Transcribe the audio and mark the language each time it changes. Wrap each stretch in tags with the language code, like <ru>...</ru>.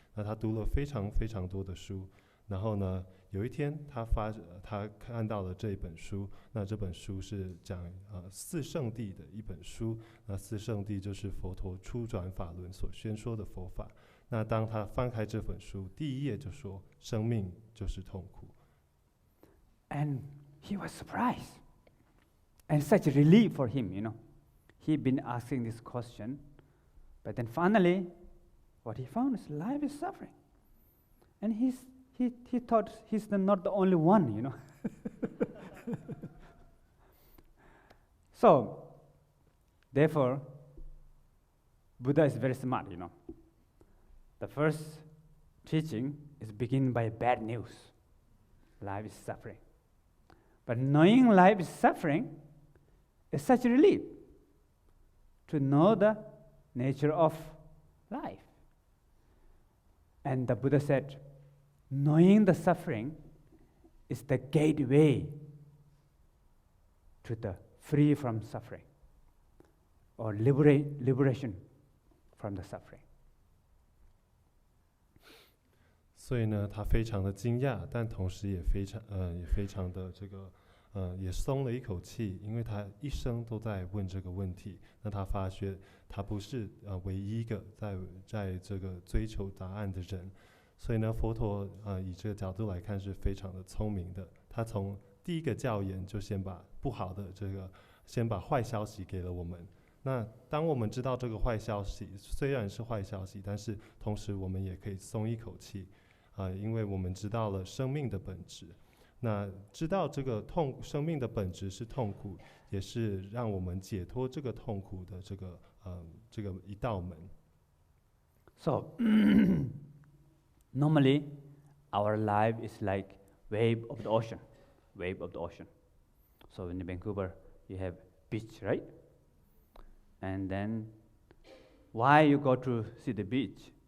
<zh>那他读了非常非常多的书，然后呢有一天他看到了这一本书。那这本书是讲四圣谛的一本书。那四圣谛就是佛陀初转法轮所宣说的佛法。那当他翻开这本书，第一页就说生命就是痛苦。</zh> <en>And he was surprised and such a relief for him, He'd been asking this question, but then finally, what he found is life is suffering. And he thought he's not the only one, So, therefore, Buddha is very smart, The first teaching is begin by bad news. Life is suffering. But knowing life is suffering is such a relief. To know the nature of life. And the Buddha said, knowing the suffering is the gateway to the free from suffering, or liberation from the suffering.</en> <zh>所以呢，他非常的惊讶，但同时也非常的这个也松了一口气，因为他一生都在问这个问题。那他发觉他不是唯一一个在这个追求答案的人。所以呢，佛陀以这个角度来看是非常的聪明的。他从第一个教言就先把坏消息给了我们。那当我们知道这个坏消息虽然是坏消息，但是同时我们也可以松一口气因为我们知道了生命的本质。那知道这个生命的本质是痛苦，也是让我们解脱这个痛苦的这个这个一道门。</zh> <en>So normally our life is like wave of the ocean, wave of the ocean. So in Vancouver you have beach, right? And then why you go to see the beach?</en>